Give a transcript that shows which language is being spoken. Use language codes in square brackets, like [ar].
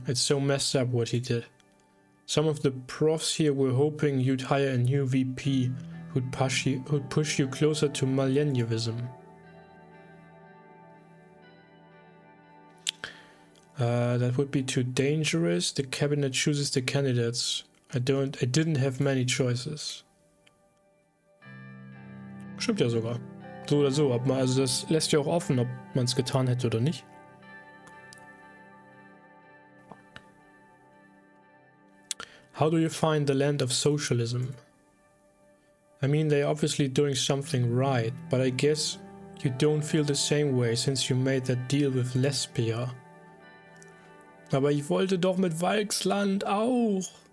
[en] It's so messed up what he did. Some of the profs here were hoping you'd hire a new VP who'd push you closer to millennialism. That would be too dangerous. The cabinet chooses the candidates. I didn't have many choices. [de] Stimmt ja sogar. So oder so, also das lässt ja auch offen, ob man es getan hätte oder nicht. [en] How do you find the land of socialism? I mean, they're obviously doing something right, but I guess you don't feel the same way since you made that deal with Lesbia. [de] Aber ich wollte doch mit Walksland auch.